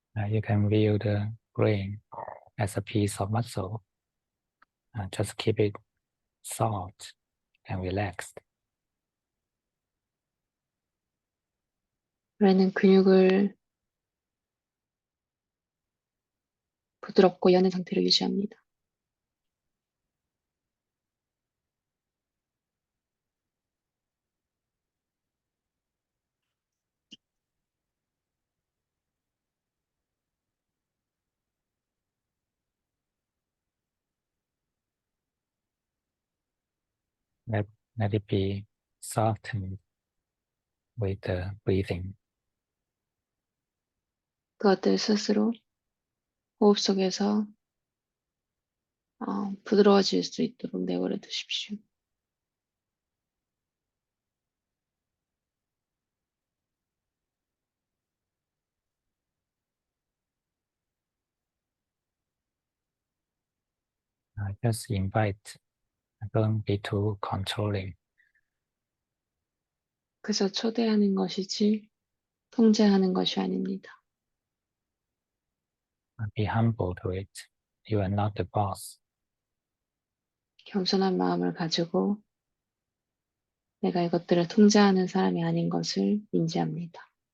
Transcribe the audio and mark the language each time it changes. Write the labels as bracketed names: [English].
[English] You can view the brain as a piece of muscle. Just keep it soft and relaxed. [Korean] 뇌는 근육을 부드럽고 연한 상태로 유지합니다. [English] Let it be softened with the breathing. [Korean] 그것들 스스로 호흡 속에서 부드러워질 수 있도록 내버려 두십시오. [English] Just invite, don't be too controlling. [Korean] 그래서 초대하는 것이지 통제하는 것이 아닙니다. [English] Be humble to it. You are not the boss. [Korean] 겸손한 마음을 가지고 내가 이것들을 통제하는 사람이 아닌 것을 인지합니다.